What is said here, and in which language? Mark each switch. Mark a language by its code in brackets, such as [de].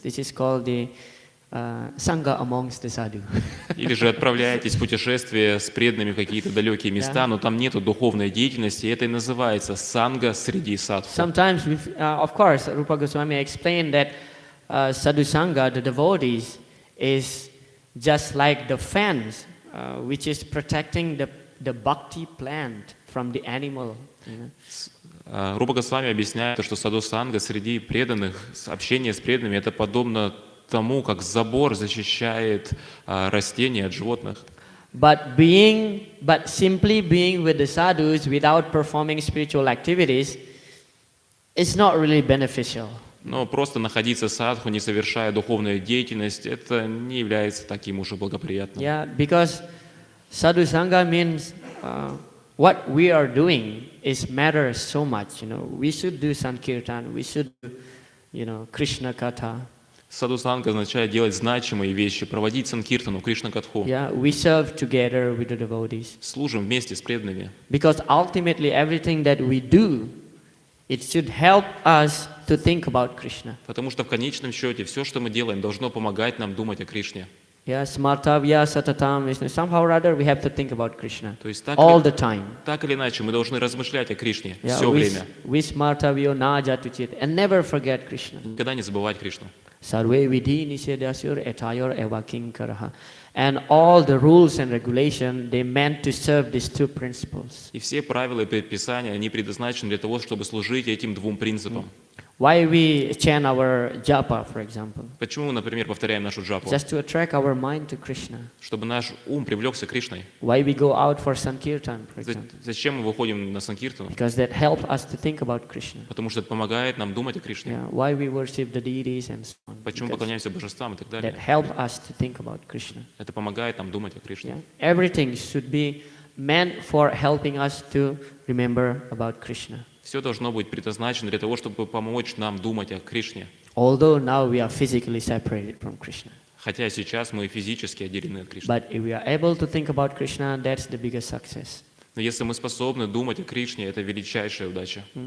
[en] This is called the Sangha amongst the sadhu. [ru] Или же отправляетесь в путешествие с преданными в какие-то далекие места, но там нету духовной деятельности, и это и называется санга среди садху. [en] Sometimes, of course, Rupa Goswami explained that sadhu sangha, the devotees, is just like the fence, which is protecting the bhakti plant from the animal. [ru] Рупа Госвами объясняет, что саду-санга среди преданных, общение с преданными, это подобно тому, как забор защищает растения от животных. [en] But simply being with the sadhus without performing spiritual activities is not really beneficial. [ru] Но просто находиться садху, не совершая духовную деятельность, это не является таким уж и благоприятным. [en] Yeah, because sadhu sangha means what we are doing is matters so much. We should do Sankirtan, we should do, Krishna Katha. [ru] Саду-санга означает делать значимые вещи, проводить санкиртану, Кришна-катху. [en] Yeah, we serve together with the devotees. [ru] Служим вместе с преданными. [en] Because ultimately everything that we do, it should help us to think about Krishna. [ru] Потому что в конечном счете все, что мы делаем, должно помогать нам думать о Кришне. [sa] Yeah, smartavya satatam Vishnu. [en] Somehow or other we have to think about Krishna [ru] То есть [en] all the time. [ru] так или иначе мы должны размышлять о Кришне [en] Yeah, [ru] все время. [en] we [sa] smartavyo na jatuchit, [en] and never forget Krishna. [ru] Никогда не забывать Кришну. [sa] Sarve vidhi nisedasyur etayor eva kinkaraha. [en] And all the rules and regulation, they meant to serve these two principles. [ru] И все правила и предписания, они предназначены для того, чтобы служить этим двум принципам. [en] Why we chant our japa, for example? [ru] Почему мы, например, повторяем нашу джапу? [en] Just to attract our mind to Krishna. [ru] Чтобы наш ум привлекся Кришной. [en] Why we go out for Sankirtan, for example? [ru] Зачем мы выходим на санкиртану? [en] Because that helps us to think about Krishna. [ru] Потому что это помогает нам думать о Кришне. [en] Yeah, why we worship the deities and so on. [ru] Почему [en] Because [ru] поклоняемся божествам и так [en] that [ru] далее. [en] helps us to think about Krishna. [ru] Это помогает нам думать о Кришне. [en] Yeah? Everything should be meant for helping us to remember about Krishna. [ru] Все должно быть предназначено для того, чтобы помочь нам думать о Кришне. [en] Although now we are physically separated from Krishna. [ru] Хотя сейчас мы физически отделены от Кришны. [en] But if we are able to think about Krishna, that's the biggest success. [ru] Но если мы способны думать о Кришне, это величайшая удача.